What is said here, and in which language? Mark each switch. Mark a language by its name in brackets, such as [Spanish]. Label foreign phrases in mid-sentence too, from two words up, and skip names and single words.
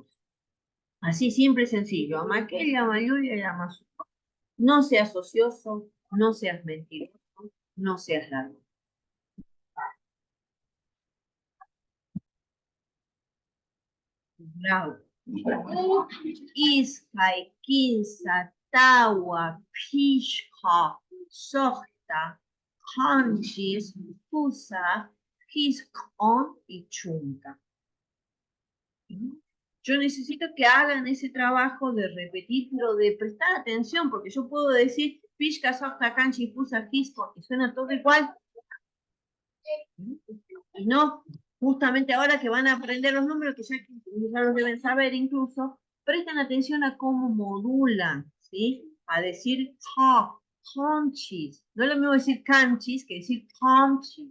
[Spanish] Así siempre sencillo, [Quechua] ama aquella, ama Yuya y ama su. [Spanish] No seas ocioso, no seas mentiroso, no seas largo. Bravo. [Quechua] Iskay, kinsa, tawa, pishka, sohta, kanchis, pusa, hiskon y chunka. [Spanish] Yo necesito que hagan ese trabajo de repetir, pero de prestar atención, porque yo puedo decir [Quechua] pishka, sohta, kanchis, pusa, hiskon, [Spanish] y suena todo igual. Y no, justamente ahora que van a aprender los números, que ya los deben saber incluso, presten atención a cómo modulan, ¿sí? A decir conchis. No es lo mismo decir canchis que decir conchis.